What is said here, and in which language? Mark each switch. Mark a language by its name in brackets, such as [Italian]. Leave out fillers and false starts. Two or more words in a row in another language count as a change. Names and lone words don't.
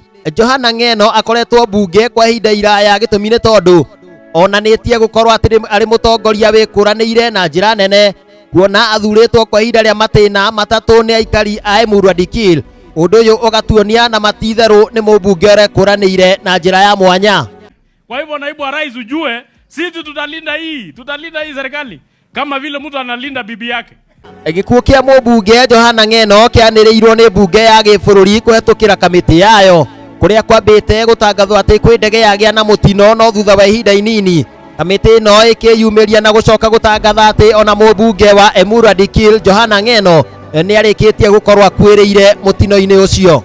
[Kikuyu] Johana Ng'eno akoretwo mbunge kwa ihinda iraya gĩtũmi nĩ tondũ onanĩtie gũkorwo atĩ arĩ mũtongoria wĩkũranĩire na njĩra nene, kuona athurĩtwo kwa ihinda rĩa matĩna matatũ nĩ aikari a Emuru Adikil. Ũndũ ũyũ ũgatuonia na matitherũ nĩ mũmbunge ũrekũranĩire na njĩra ya mwanya. [Swahili] Kwa hivyo naibu wa rais ujue sisi tutalinda hii serikali kama vile mtu analinda bibi yake. [Kikuyu] Gĩkuo kĩa mũmbunge Johana Ng'eno kĩanĩrĩirwo nĩ mbunge ya gĩbũrũri kũhetũkĩra kamĩtĩ yayo kũrĩa kwambĩte gũtangathwo atĩ kwĩ ndege yagĩa na mũtino no thutha wa ihinda inini kamĩtĩ ĩno ĩkĩyumĩria na gũcoka gũtangatha atĩ ona mũmbunge wa Emuru Adikil Johana Ng'eno nĩ arĩkĩtie gũkorwo akuĩrĩire mũtino-inĩ ũcio.